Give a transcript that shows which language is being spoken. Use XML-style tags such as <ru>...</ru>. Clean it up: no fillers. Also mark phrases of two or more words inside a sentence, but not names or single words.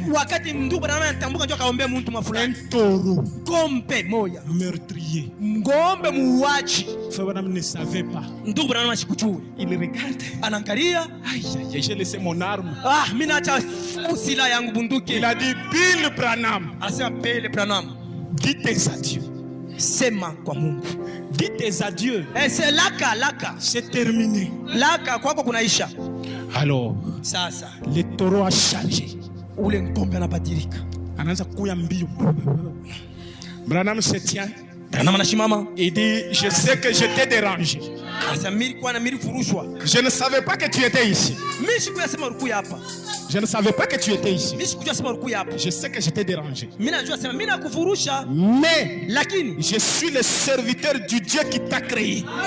<fr>Un taureau meurtrier. Frère ne savait pas. Il regarde. Aïe, j'ai laissé mon arme. Il a dit Bill Branham. Dites tes adieux.</fr> <sw>Sema kwa Mungu.</sw> <fr>Dites tes adieux. C'est laka. C'est terminé.</fr> <sw>Laka kwako kunaisha.</sw> <fr>Alors,</fr> <sw>sasa</sw> <fr>le taureau a changé.</fr> <sw>Ule ngombe anabadilika. Anaanza kuya mbio.</sw> <fr>Branham se tient.</fr> <sw>Branham anashimama.</sw> <fr>Il dit je sais que je t'ai dérangé. Je ne savais pas que tu étais ici. Je ne savais pas que tu étais ici. Je sais que je t'ai dérangé. Mais je suis le serviteur du Dieu qui t'a créé.</fr>